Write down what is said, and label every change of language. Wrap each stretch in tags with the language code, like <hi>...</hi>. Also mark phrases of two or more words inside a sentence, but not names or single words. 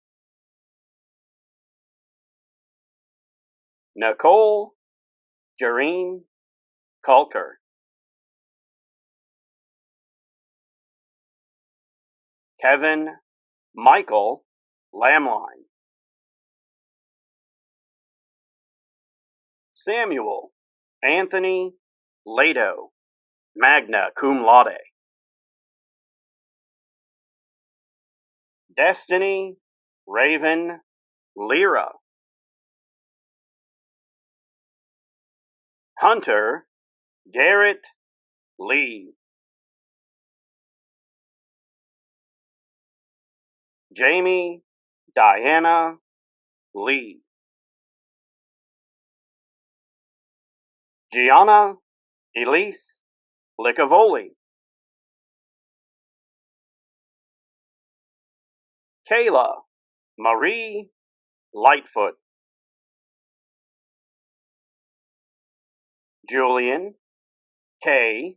<en>Nicole Jareen Kalker, Kevin Michael Lamline,</en> <la>Samuel Anthony Lato, magna cum laude,</la> <en>Destiny Raven Lyra, Hunter Garrett Lee, Jamie Diana Lee, Gianna Elise Licavoli, Kayla Marie Lightfoot, Julian K.</en>